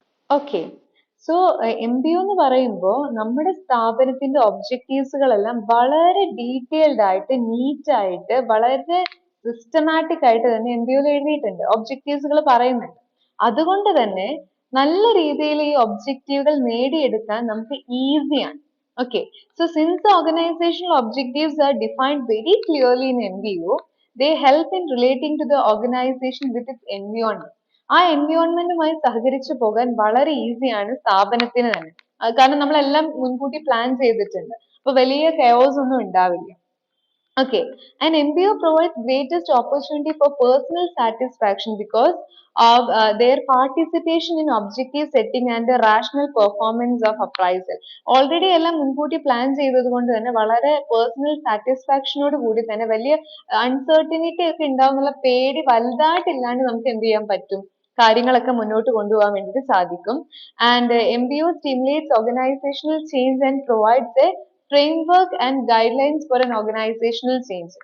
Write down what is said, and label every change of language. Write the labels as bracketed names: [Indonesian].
[Malayalam] Okay, so MBO എന്ന് പറയുമ്പോൾ നമ്മുടെ സ്ഥാപനത്തിന്റെ ഒബ്ജക്റ്റീവ്സുകളെല്ലാം വളരെ ഡീറ്റെയിൽഡ് ആയിട്ട് നീറ്റ് ആയിട്ട് വളരെ സിസ്റ്റമാറ്റിക് ആയിട്ട് തന്നെ MBOയിൽ എഴുതിയിട്ടുണ്ട്. ഒബ്ജക്റ്റീവ്സുകൾ പറയുന്നുണ്ട്. അതുകൊണ്ട് തന്നെ നല്ല രീതിയിൽ ഈ ഒബ്ജക്റ്റീവുകൾ നേടിയെടുക്കാൻ നമുക്ക് ഈസിയാണ്. [English] Okay, so since the organizational objectives are defined very clearly in MBO, they help in relating to the organization with its environment. [Malayalam] ആ എൻവയോൺമെന്റുമായി സഹകരിച്ചു പോകാൻ വളരെ ഈസിയാണ് സ്ഥാപനത്തിന് തന്നെ. കാരണം നമ്മളെല്ലാം മുൻകൂട്ടി പ്ലാൻ ചെയ്തിട്ടുണ്ട്. അപ്പൊ വലിയ കെയോസ് ഒന്നും ഉണ്ടാവില്ല. [English] Okay, and MBO provides greatest opportunity for personal satisfaction because of their participation in objective setting and the rational performance of appraisal. [Malayalam] Already എല്ലാം മുൻകൂട്ടി പ്ലാൻ ചെയ്തത് കൊണ്ട് തന്നെ വളരെ പേഴ്സണൽ സാറ്റിസ്ഫാക്ഷനോട് കൂടി തന്നെ വലിയ അൺസർട്ടിനിറ്റി ഒക്കെ ഉണ്ടാവുന്നുള്ള പേടി വലുതായിട്ടില്ലാണ്ട് നമുക്ക് എന്ത് ചെയ്യാൻ പറ്റും, കാര്യങ്ങളൊക്കെ മുന്നോട്ട് കൊണ്ടുപോകാൻ വേണ്ടിയിട്ട് സാധിക്കും. [English] And MBO stimulates organizational change and provides a framework and guidelines for an organizational change.